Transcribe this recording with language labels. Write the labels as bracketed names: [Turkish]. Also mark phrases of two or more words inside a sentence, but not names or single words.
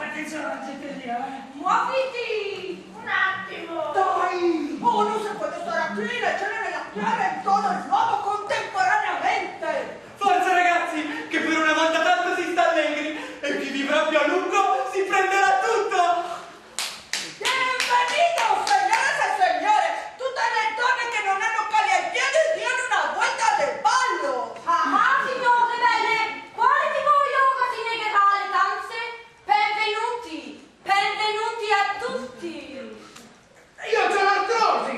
[Italian] Attenzione alla gente lì, eh? Muoviti! Un attimo! Dai! Oh, non si può stare qui, leggere la chiave in todo il nuovo contemporaneamente! Forza ragazzi, che per una volta tanto si sta allegri e chi vivrà più a lungo si prenderà tutto! [Spanish] Bienvenidos, señoras y señores! [Italian] Tutte le donne che non hanno cali ai piedi diano una vuelta del ballo! Ah, signore belle! Quale di voi ora si negherà alle danze? Benvenuti! Benvenuti a tutti! Io c'ho l'artrosi!